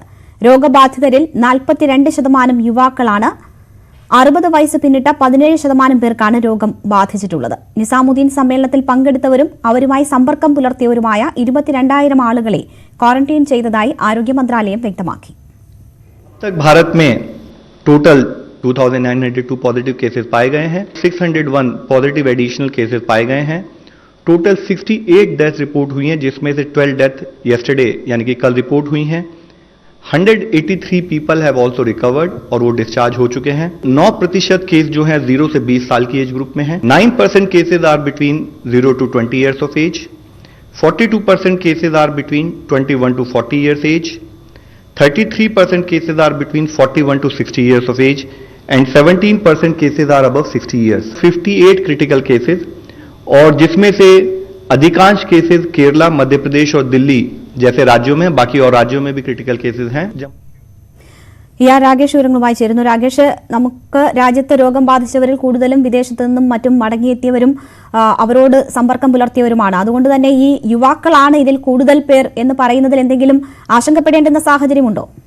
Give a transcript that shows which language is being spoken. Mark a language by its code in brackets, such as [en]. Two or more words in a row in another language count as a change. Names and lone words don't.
[ml] രോഗബാധിതരിൽ 42% യുവാക്കളാണ്. 60 വയസ്സ് പിന്നിട്ട 17% പേർക്കാണ് രോഗം ബാധിച്ചിട്ടുള്ളത്. നിസാമുദ്ദീൻ സമ്മേളനത്തിൽ പങ്കെടുത്തവരും അവരുമായി സമ്പർക്കം പുലർത്തിയവരുമായ 22,000 ആളുകളെ ക്വാറന്റൈൻ ചെയ്തതായി ആരോഗ്യ മന്ത്രാലയം വ്യക്തമാക്കി. [hi] भारत में टोटल 2,902 [en] positive cases [hi] पाए गए हैं. 601 [en] positive additional cases [hi] पाए गए हैं. टोटल 68 [en] death report [hi] हुई हैं, जिसमें से 12 [en] death yesterday [hi] यानी कि कल रिपोर्ट हुई हैं. 183 [en] people have also recovered [hi] और वो डिस्चार्ज हो चुके हैं. 9% केस जो हैं 0 से 20 साल की [en] age group [hi] में हैं. [en] 9% cases are between 0 to 20 years of age. 42% cases are between 21 to 40 years age. 33% cases are between 41 to 60 years of age and 17% cases are above 60 years. 58 critical cases [hi] और जिसमें से अधिकांश केसेस केरला, मध्य प्रदेश और दिल्ली जैसे राज्यों में, बाकी और राज्यों में भी [en] critical cases [hi] हैं. [ml] രാഗേഷ് വിവരങ്ങളുമായി ചേരുന്നു. രാഗേഷ്, നമുക്ക് രാജ്യത്ത് രോഗം ബാധിച്ചവരിൽ കൂടുതലും വിദേശത്തു നിന്നും മറ്റും മടങ്ങിയെത്തിയവരും അവരോട് സമ്പർക്കം പുലർത്തിയവരുമാണ്. അതുകൊണ്ട് തന്നെ ഈ യുവാക്കളാണ് ഇതിൽ കൂടുതൽ പേർ എന്ന് പറയുന്നതിൽ എന്തെങ്കിലും ആശങ്കപ്പെടേണ്ടുന്ന സാഹചര്യമുണ്ടോ?